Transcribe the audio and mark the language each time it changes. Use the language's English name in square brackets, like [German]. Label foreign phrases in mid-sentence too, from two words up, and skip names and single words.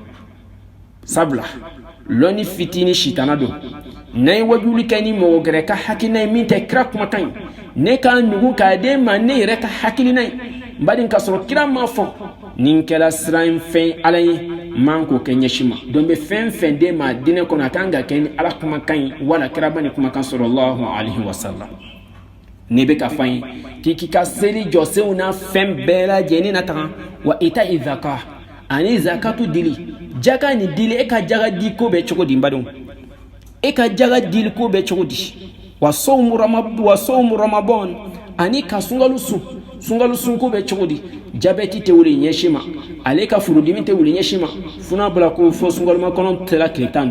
[Bambara] sabula lɔnni fitini sitana don n'a ye wajuli kɛ ni mɔgɔ gɛrɛ ka hakilina ye min tɛ kira kumakan ye ne ka nugu k'a d'e ma ne yɛrɛ ka hakilina ye n baden ka sɔrɔ kira ma fɔ nin kɛra siran fɛn ala ye man k'o kɛ ɲɛsi ma don bɛ fɛn fɛn d'e ma dinɛ kɔnɔ a kan ka kɛ ni ala kumakan ye wala kiraba ni kumakan [Arabic] صلى الله عليه وسلم [Bambara] ne bɛ ka fɔ an ye k'i ka seli jɔsenw na fɛn bɛɛ lajɛlen na taga wa ita izaka ani zakatu dili jaga ni dili e ka jaga di ko bɛ cogo di n badenw e ka jaga dili ko bɛ cogo di wa sawmu ramadan ani ka sungalu sun ko bɛ cogo di jabɛti tɛ wuli ɲɛsi ma ale ka furudimi tɛ wuli ɲɛsi ma funa bila ko fɔ sungaluma kɔnɔ tɛla tile 15